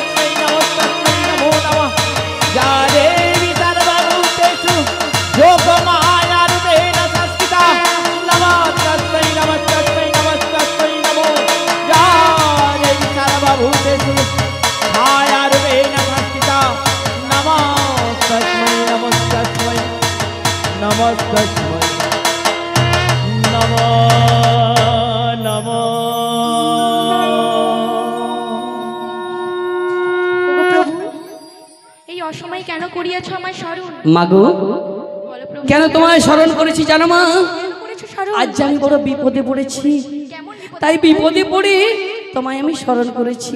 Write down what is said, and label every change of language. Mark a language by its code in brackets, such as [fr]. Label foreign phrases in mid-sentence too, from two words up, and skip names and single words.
[sa] नमः या देवी सर्वभूतेषु योगमायारूपेण संस्थिता नमस्तस्मै नमो या देवी सर्वभूतेषु मायारूपेण संस्थिता नमस्तस्मै नमो नमो [bn] অসময় কেন করিয়াছ আমার স্মরণ? মাগো কেন তোমায় স্মরণ করেছি জানো মা? আজ আমি বড় বিপদে পড়েছি, তাই বিপদে পড়ে তোমায় আমি স্মরণ করেছি।